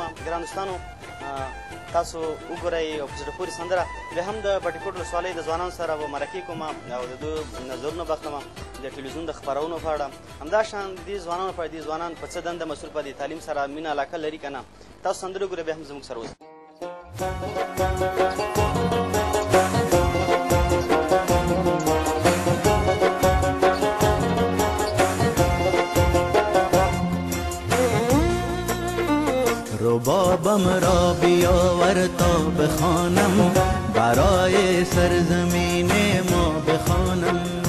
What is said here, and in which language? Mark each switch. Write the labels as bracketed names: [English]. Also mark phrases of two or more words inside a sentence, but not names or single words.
[Pashto] ګران دوستانو تاسو وګورئ او په زړه پورې سندره بیا هم د بټي کوټ ولسوالۍ د ځوانانو سره به مرکې کوم او د دوی نظرونه به اخلم د ټلویزیون د خپرونو په اړه. همداشان دې ځوانانو په اړه دې ځوانان په څه دنده مسؤل په دې تعلیم سره مینه علاقه لري که نه. تاسو سندره وګورئ بیا هم زموږ سره اوسئ. [Persian] ربابم را بیاور تا بخوانم برای سرزمین ما بخوانم.